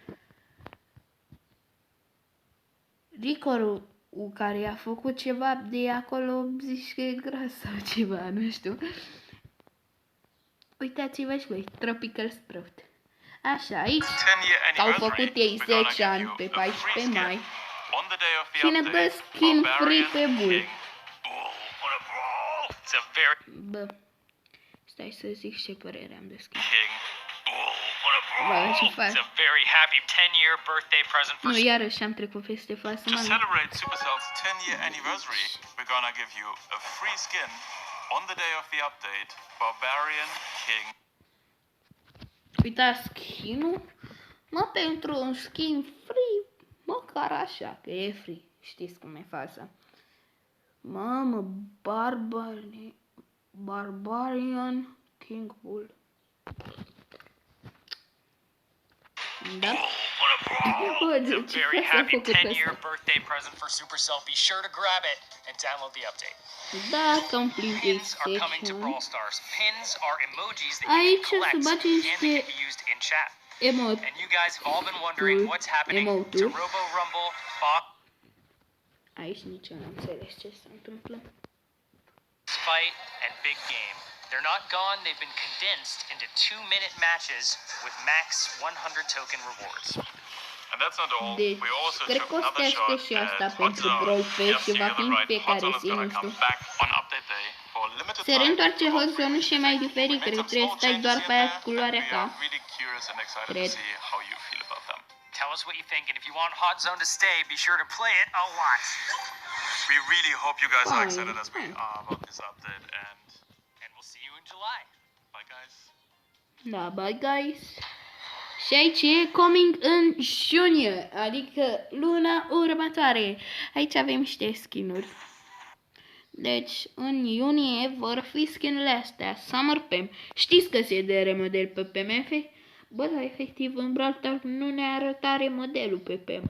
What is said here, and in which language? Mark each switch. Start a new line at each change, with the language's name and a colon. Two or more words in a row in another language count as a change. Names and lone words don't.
Romanian: Ricorul care a făcut ceva de acolo, zici că e gras sau ceva, nu știu. Uitați-vă și voi, Tropical Sprout. Așa, aici
English: 10-year
Romanian: au
English: anniversary,
Romanian: făcut ei
English: we're gonna
Romanian: 10
English: give
Romanian: ani
English: you
Romanian: pe
English: a free
Romanian: 14
English: skin
Romanian: mai
English: on the day of the
Romanian: și ne dă
English: update. skin free Barbarian
Romanian: pe Bull.
English: King. Bull, what a brawl! It's a very
Romanian: Bă, stai să zic ce părere am de skin.
English: King. Bull, what a
Romanian: Bă,
English: brawl!
Romanian: ce faci?
English: It's a very happy 10-year birthday present for
Romanian: Nu, iarăși am trecut peste față,
English: To
Romanian: mă.
English: celebrate Supercell's 10-year anniversary, we're gonna give you a free skin on the day of the update, Barbarian King.
Romanian: Uitați skin-ul, mă, pentru un
English: skin free,
Romanian: măcar așa, că e free. Știți cum e faza. Mamă,
English: Barbarian King Bull.
Romanian: Da?
English: It's a very happy 10-year birthday present for Supercell. Be sure to grab it and download the update.
Romanian: Da, completed
English: Pins are coming to Brawl Stars. Pins are emojis that you
Romanian: Aici
English: can collect
Romanian: se bate
English: and they
Romanian: niște
English: can be used in chat.
Romanian: emot.
English: And you guys have all been wondering what's happening to Robo Rumble, Fox
Romanian: Aici nici eu n-am înțeles ce se întâmplă.
English: Fight, and Big Game. They're not gone, they've been condensed into 2-minute matches with max 100 token rewards. And that's not all.
Romanian: Deci,
English: We also
Romanian: cred
English: took
Romanian: că o să
English: another
Romanian: aștept
English: shot
Romanian: și asta
English: at
Romanian: pentru
English: Hot Zone.
Romanian: Brawl Pass
English: Yes,
Romanian: și
English: you
Romanian: va
English: hear
Romanian: fi
English: the
Romanian: în
English: right. Hot
Romanian: fiecare
English: Zone is
Romanian: zi, nu
English: gonna
Romanian: știu.
English: come back on update day for limited
Romanian: Se
English: time.
Romanian: reîntoarce
English: for
Romanian: Hot
English: free
Romanian: Zone și e mai
English: music.
Romanian: diferit,
English: We
Romanian: cred
English: made
Romanian: că
English: some
Romanian: trebuie să
English: small
Romanian: stai doar
English: changes
Romanian: pe
English: in
Romanian: aia
English: there,
Romanian: cu culoarea
English: and we
Romanian: ca.
English: are really curious and excited to
Romanian: Cred.
English: see how you feel about them. Tell us what you think, and if you want Hot Zone to stay, be sure to play it a lot. We really hope you guys are Fine, excited as we fine. are about this update, And we'll see you in July. bye guys. Da, bye guys.
Romanian: Și aici e coming în iunie, adică luna următoare. Aici avem niște skin-uri. Deci, în iunie vor fi skin-urile astea, Summer Pam. Știți că se dă remodel pe PMF? Bă, dar efectiv în Brawl Stars nu ne arăta remodelul pe Pam.